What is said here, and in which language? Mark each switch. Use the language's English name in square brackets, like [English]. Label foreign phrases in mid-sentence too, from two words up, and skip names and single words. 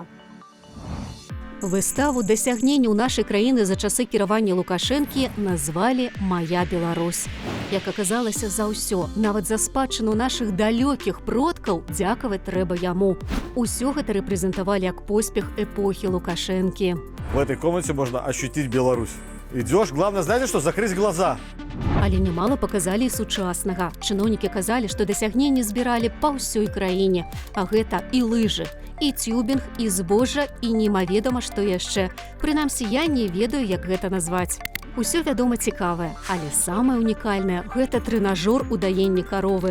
[Belarusian] Выставу дасягненняў нашай краіны за часы кіравання Лукашэнкі назвалі «Мая Беларусь». Як аказалася, за ўсё, нават за спадчыну нашых далёкіх продкаў, дзякаваць трэба яму. Усё гэта рэпрэзентавалі як поспех эпохі Лукашэнкі. [Russian] В этой комнате можно ощутить Беларусь. Идешь, главное, знаете что, закрыть глаза. [Belarusian] Але немало паказалі і сучаснага. Чыноўнікі казалі, што дасягненні збіралі па ўсёй краіне. А гэта і лыжы, і тюбінг, і збожжа, і немаведама, што яшчэ. Прынамсі, я не ведаю, як гэта назваць. Усё, вядома, цікавае, але самае унікальнае – гэта трэнажор у даенні каровы.